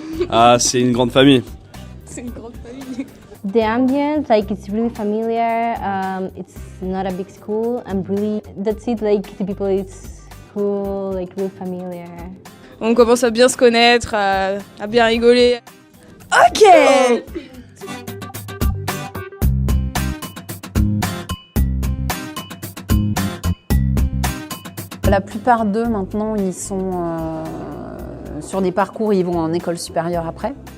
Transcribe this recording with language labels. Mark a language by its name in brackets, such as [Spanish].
[French] Ah, c'est une grande famille. C'est une grande famille. [English] The ambience, like it's really familiar. It's not a big school. That's it. Like the people, it's cool, like really familiar. [French] On commence à bien se connaître, à bien rigoler. Ok. La plupart d'eux maintenant, ils sont sur des parcours, ils vont en école supérieure après.